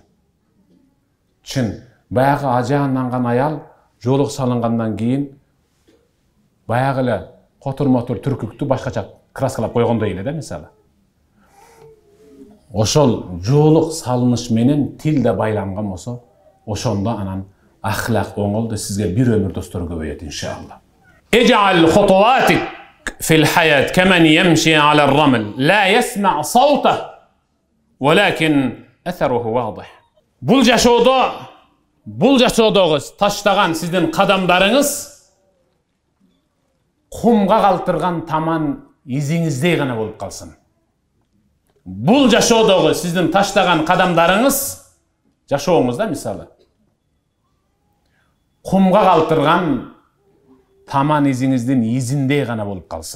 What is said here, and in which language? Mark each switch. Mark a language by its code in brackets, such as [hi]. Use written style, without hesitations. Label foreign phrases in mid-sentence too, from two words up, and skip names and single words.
[ky] Чын, баягы ажаананган аял жолук салынгандан кийин баягы эле котур-мотур түркүктү башкача краскалап койгондой эле да мисалы. Ошол жолук салыныш менен тил да байланган болсо, ошондо анан ахлак оңолду, сизге бир өмүр достор көбөйөт иншалла. [ar] اجعل خطواتك في الحياة كمن يمشي على الرمل لا يسمع صوته ولكن أثره واضح. [ky] Бул жашоодогу таштаган сиздин кадамдарыңыз кумга калтырган таман изиңиздей гана болуп калсын. Бул жашоодогу сиздин таштаган кадамдарыңыз жашооңузда мисалы кумга калтырган таман изиңиздин изиндей гана болуп калсын.